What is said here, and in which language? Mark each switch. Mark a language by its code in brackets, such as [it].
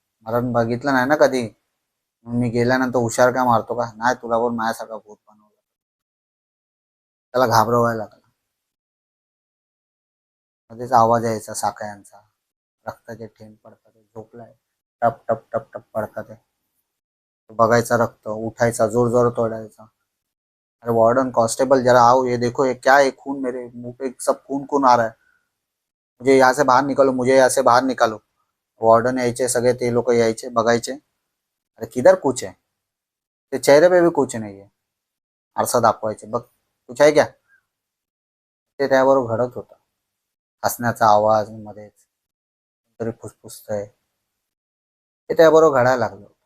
[mr] मरण बघितलं नाही ना कधी, मी गेल्यानंतर हुशार काय मारतो का, नाही तुला पण माझ्यासारखा भूत बनवला. त्याला घाबरवायला लागला. मध्येच आवाज यायचा साखळ्यांचा, रक्ताचे थेंब पडतात, झोपलाय, टप टप टप टप पडतात. बघायचा, रक्त उठायचा, जोर जोर तोडायचा. [hi] अरे वार्डन कांस्टेबल जरा आओ, ये देखो ये क्या है, खून मेरे मुंह पे सब खून खून आ रहा है, मुझे यहाँ से बाहर निकालो, मुझे यहाँ से बाहर निकालो. [mr] वार्डन यायचे सगळे, ते लोक यायचे बघायचे, [hi] अरे किधर कुछ है, [mr] ते [hi] चेहरे पे भी कुछ नहीं है, [mr] आरसा दाखवायचे, बघ कुछ आहे क्या. ते त्याबरोबर घडत होतं. हसण्याचा आवाज मध्येच, तरी फुसफुसतंय, ते त्याबरोबर घडायला लागलं.